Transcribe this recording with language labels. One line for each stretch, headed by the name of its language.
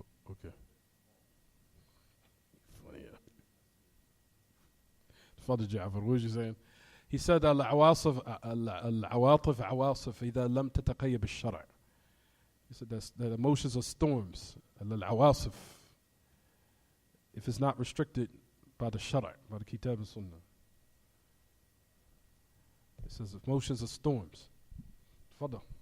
English: Okay. Funny, yeah. Father Ja'far, what was you saying? He said,
Arabic: العواصف عواصف إذا لم تتقيد بالشرع.
English: He said that emotions are storms. العواصف, if it's not restricted by the Shara', by the Kitaab and Sunnah. It says emotions are storms. Fadda.